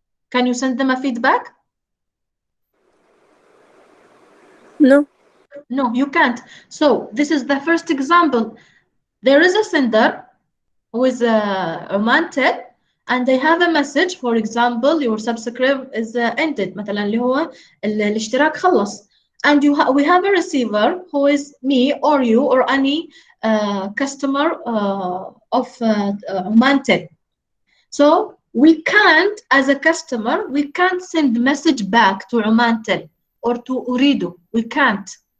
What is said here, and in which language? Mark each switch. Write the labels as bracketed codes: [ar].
[en] Can you send them a feedback? No. No, you can't. So this is the first example. There is a sender who is Omantel, and they have a message. For example, your subscribe is ended. [ar] مثلا اللي هو الاشتراك خلص. [en] And we have a receiver who is me or you or any customer of Omantel. So we can't, as a customer, we can't send message back to Omantel or to Uridu. We can't.